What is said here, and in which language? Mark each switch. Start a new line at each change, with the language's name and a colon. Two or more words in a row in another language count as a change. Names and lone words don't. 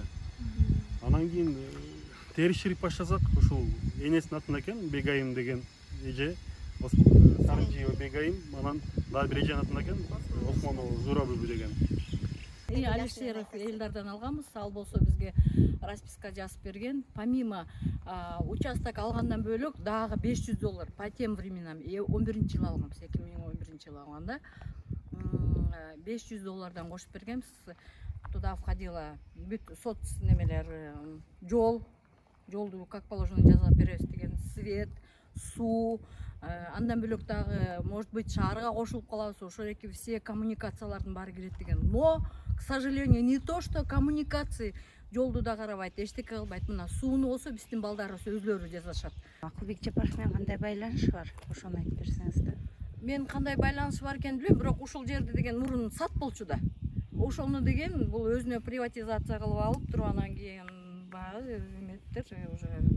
Kyrgyz: Анан кийин териштирип баштасак, ушул энесинин атында экен, Бегайым деген эже, Сарынжиева Бегайым, анан дагы бир эженин атында экен, Осмонова Зурабүбү деген. Алишеров Элдардан алганбыз, ал болсо бизге расписка жазып берген.
Russian: Помимо участок
Kyrgyz: алгандан бөлөк дагы $500
Russian: по тем временам
Kyrgyz: 11-жылы алганбыз, 2011-жылы алганда $500 кошуп бергенбиз.
Russian: Туда входило
Kyrgyz: бүт соц немелер, жолду
Russian: как положено
Kyrgyz: жазып беребиз деген, свет, суу, андан бөлөк дагы
Russian: может быть
Kyrgyz: шаарга кошулуп калабыз, ошол эки все коммуникациялардын баары кирет деген.
Russian: Но, к сожалению, не то что коммуникации,
Kyrgyz: жолду да карабайт, эчтеке кылбайт. Мына сууну болсо биздин балдарыбыз өзлөрү жасашат. Акылбек Жапаров менен кандай байланышы бар? Ошону айтып берсеңиз да. Мен кандай байланышы бар экенин билбейм, бирок ушул жерде деген мурун сат болчу да. Ошону деген бул өзүнө приватизация кылып алып туруп анан кийин баягы эметтер уже